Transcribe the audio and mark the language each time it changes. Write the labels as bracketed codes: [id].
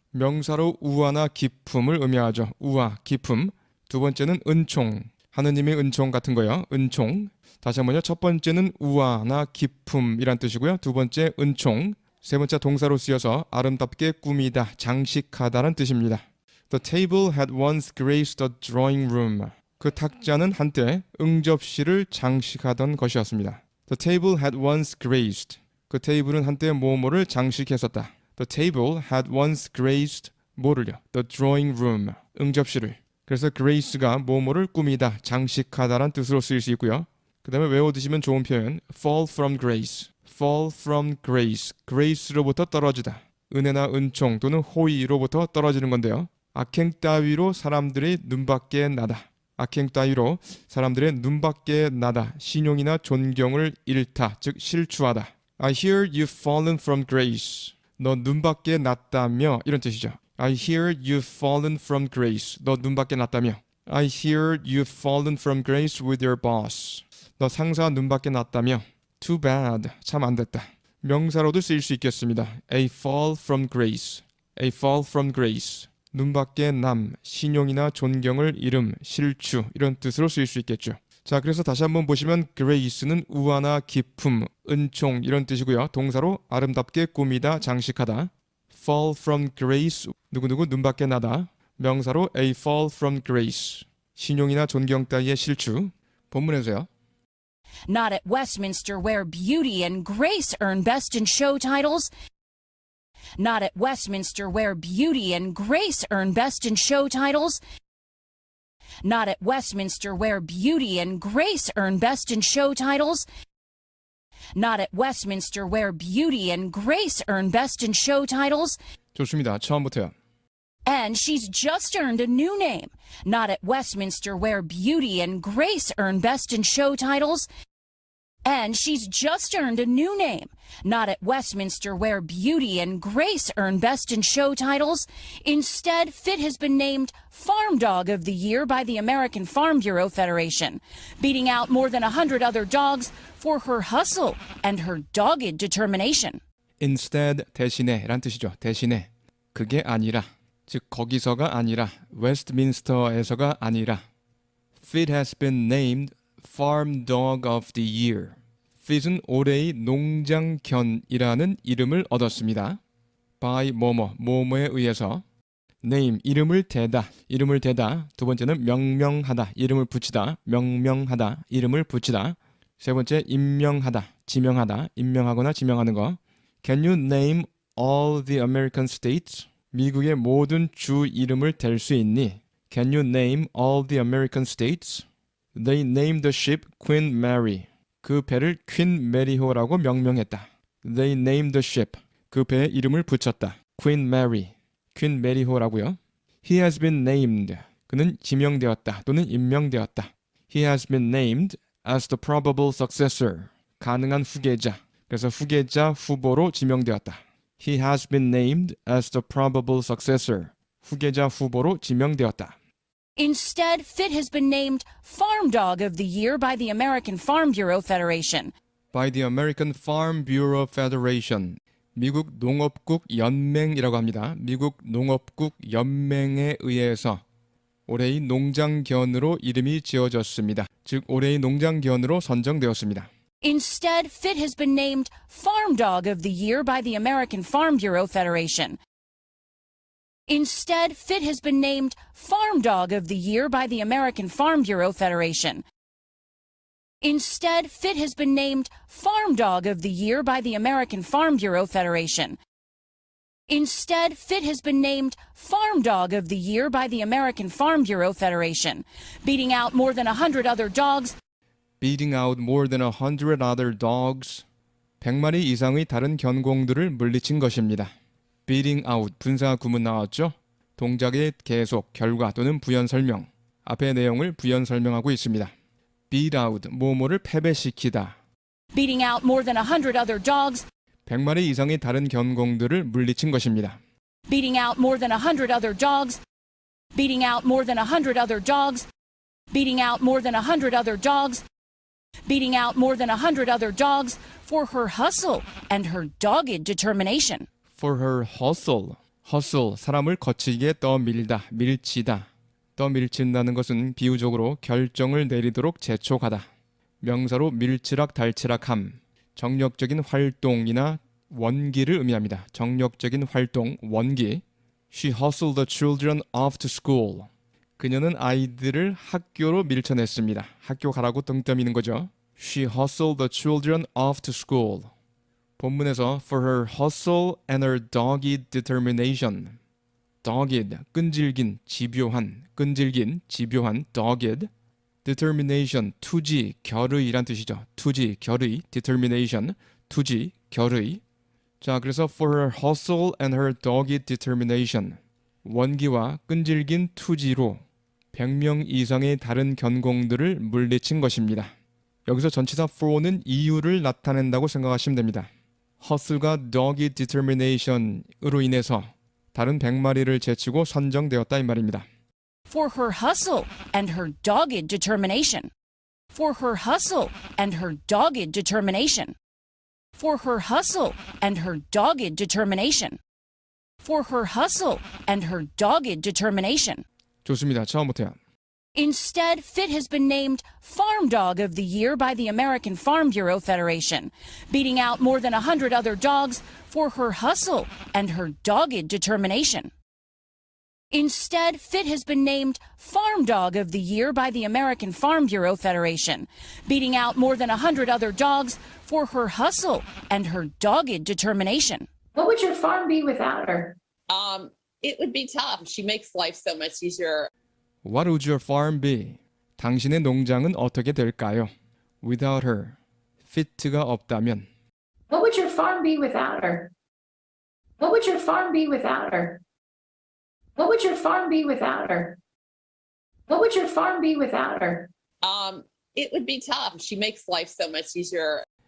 [ko] 명사로 우아나 기품을 의미하죠. 우아, 기품. 두 번째는 은총. 하느님의 은총 같은 거요. 은총. 다시 한번요. 첫 번째는 우아나 기품이란 뜻이고요. 두 번째 은총. 세 번째 동사로 쓰여서 아름답게 꾸미다, 장식하다란 뜻입니다. [en] The table had once graced the drawing room. [ko] 그 탁자는 한때 응접실을 장식하던 것이었습니다. [en] The table had once graced. [ko] 그 테이블은 한때 뭐뭐를 장식했었다. [en] The table had once graced [ko] 뭐를요? [en] The drawing room. [ko] 응접실을. 그래서 grace가 뭐뭐를 꾸미다, 장식하다란 뜻으로 쓰일 수 있고요. 그 다음에 외워두시면 좋은 표현 [en] fall from grace. fall from grace. [ko] grace로부터 떨어지다. 은혜나 은총 또는 호의로부터 떨어지는 건데요. 악행 따위로 사람들의 눈밖에 나다. 악행 따위로 사람들의 눈밖에 나다. 신용이나 존경을 잃다. 즉 실추하다. [en] I hear you've fallen from grace. [ko] 너 눈밖에 났다며 이런 뜻이죠. [en] I hear you've fallen from grace. [ko] 너 눈밖에 났다며. [en] I hear you've fallen from grace with your boss. [ko] 너 상사 눈밖에 났다며. [en] Too bad. [ko] 참 안 됐다. 명사로도 쓰일 수 있겠습니다. [en] A fall from grace. A fall from grace. [ko] 눈밖에 남, 신용이나 존경을 잃음, 실추 이런 뜻으로 쓰일 수 있겠죠. 자, 그래서 다시 한번 보시면 grace는 우아나 기품, 은총 이런 뜻이고요. 동사로 아름답게 꾸미다, 장식하다. [en] fall from grace, [ko] 누구누구 눈밖에 나다. 명사로 [en] a fall from grace, [ko] 신용이나 존경 따위의 실추. 본문에서요. [en] Not at Westminster, where beauty and grace earn best in show titles. Not at Westminster, where beauty and grace earn best in show titles. Not at Westminster, where beauty and grace earn best in show titles. Not at Westminster, where beauty and grace earn best in show titles. [ko] 좋습니다. 처음부터요. [en] And she's just earned a new name. Not at Westminster, where beauty and grace earn best in show titles. And she's just earned a new name. Not at Westminster, where beauty and grace earn best in show titles. Instead, Fit has been named Farm Dog of the Year by the American Farm Bureau Federation, beating out more than 100 other dogs for her hustle and her dogged determination. [ko] Instead, 대신에 란 뜻이죠. 대신에. 그게 아니라, 즉 거기서가 아니라, 웨스트민스터에서가 아니라. [en] Fit has been named Farm Dog of the Year. [ko] Fit은 올해의 농장견이라는 이름을 얻었습니다. By 뭐뭐에 의해서. Name, 이름을 대다. 두 번째는 명명하다. 이름을 붙이다. 명명하다. 이름을 붙이다. 세 번째, 임명하다. 지명하다. 임명하거나 지명하는 거. [en] Can you name all the American states? [ko] 미국의 모든 주 이름을 댈 수 있니? [en] Can you name all the American states? They named the ship Queen Mary. [ko] 그 배를 퀸 메리호라고 명명했다. [en] They named the ship. [ko] 그 배에 이름을 붙였다. Queen Mary. 퀸 메리호라고요. [en] He has been named. [ko] 그는 지명되었다 또는 임명되었다. [en] He has been named as the probable successor. [ko] 가능한 후계자. 그래서 후계자 후보로 지명되었다. [en] He has been named as the probable successor. [ko] 후계자 후보로 지명되었다. [en] Instead, Fit has been named Farm Dog of the Year by the American Farm Bureau Federation. By the American Farm Bureau Federation. [ko] 미국 농업국 연맹이라고 합니다. 미국 농업국 연맹에 의해서 올해의 농장견으로 이름이 지어졌습니다. 즉 올해의 농장견으로 선정되었습니다. [en] Instead, Fit has been named Farm Dog of the Year by the American Farm Bureau Federation. Instead, Fit has been named Farm Dog of the Year by the American Farm Bureau Federation. Instead, Fit has been named Farm Dog of the Year by the American Farm Bureau Federation. Instead, Fit has been named Farm Dog of the Year by the American Farm Bureau Federation, beating out more than 100 other dogs. Beating out more than 100 other dogs. [ko] 100마리 이상의 다른 견공들을 물리친 것입니다. [en] Beating out, [ko] 분사 구문 나왔죠? 동작의 계속, 결과 또는 부연 설명. 앞의 내용을 부연 설명하고 있습니다. [en] Beat out, [ko] 뭐뭐를 패배시키다. [en] beating out more than 100 other dogs, [ko] 100마리 이상의 다른 견공들을 물리친 것입니다. [en] beating out more than 100 other dogs, beating out more than 100 other dogs, beating out more than 100 other dogs, beating out more than 100 other dogs for her hustle and her dogged determination. For her hustle. [ko] hustle, 사람을 거칠게 떠밀다, 밀치다. 떠밀친다는 것은 비유적으로 결정을 내리도록 재촉하다. 명사로 밀치락달치락함. 정력적인 활동이나 원기를 의미합니다. 정력적인 활동, 원기. [en] She hustled the children off to school. [ko] 그녀는 아이들을 학교로 밀쳐냈습니다. 학교 가라고 등 떠미는 거죠. [en] She hustled the children off to school. [ko] 본문에서 [en] for her hustle and her dogged determination. [ko] dogged, 끈질긴, 집요한, 끈질긴, 집요한, dogged. determination, 투지, 결의란 뜻이죠. 투지, 결의, determination, 투지, 결의. 자, 그래서 [en] for her hustle and her dogged determination. [ko] 원기와 끈질긴 투지로 100명 이상의 다른 견공들을 물리친 것입니다. 여기서 전치사 for는 이유를 나타낸다고 생각하시면 됩니다. hustle가 dogged determination으로 인해서 다른 100마리를 제치고 선정되었다 이 말입니다. [en] For her hustle and her dogged determination. For her hustle and her dogged determination. For her hustle and her dogged determination. For her hustle and her dogged determination. [ko] 좋습니다. 처음부터요. [en] Instead, Fit has been named Farm Dog of the Year by the American Farm Bureau Federation, beating out more than 100 other dogs for her hustle and her dogged determination. Instead, Fit has been named Farm Dog of the Year by the American Farm Bureau Federation, beating out more than 100 other dogs for her hustle and her dogged determination. What would your farm be without her? It would be tough. She makes life so much easier. What would your farm be? [ko] 당신의 농장은 어떻게 될까요? [en] Without her. [ko] Fit가 없다면. [en] What would your farm be without her? What would your farm be without her? What would your farm be without her? What would your farm be without her? It would be tough. She makes life so much easier.